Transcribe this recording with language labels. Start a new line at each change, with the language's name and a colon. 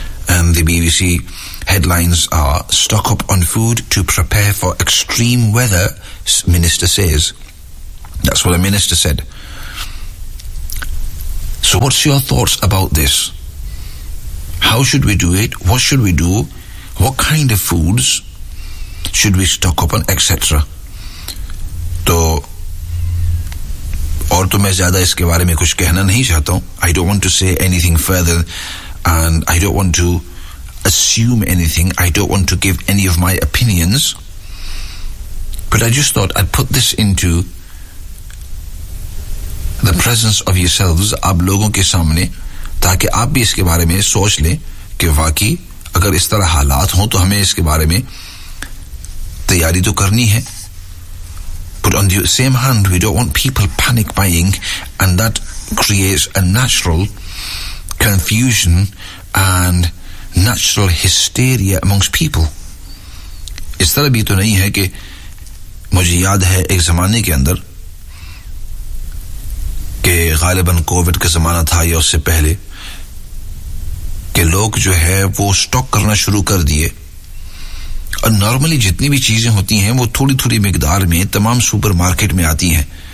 English: And the BBC headlines are, stock up on food to prepare for extreme weather, minister says. That's what a minister said. So what's your thoughts about this? How should we do it? What should we do? What kind of foods should we stock up on, etc.?
Hindi: तो और तो मैं ज़्यादा इसके बारे में कुछ कहना नहीं चाहता हूँ.
English: I don't want to say anything further, and I don't want to assume anything. I don't want to give any of my opinions. But I just thought I'd put this into the presence of yourselves,
Hindi: आप लोगों के सामने, ताकि आप भी इसके बारे में सोच लें कि वाकई अगर इस तरह हालात हों तो हमें इसके बारे में तैयारी तो करनी है.
English: But on the same hand, we don't want people panic buying, and that creates a natural confusion and natural hysteria amongst people.
Hindi: इस तरह भी तो नहीं है कि मुझे याद है एक जमाने के अंदर कि गालिबन कोविड का जमाना था या उससे पहले के लोग जो है वो स्टॉक करना शुरू कर दिए. और नॉर्मली जितनी भी चीजें होती हैं वो थोड़ी थोड़ी मिकदार में तमाम सुपरमार्केट में आती हैं.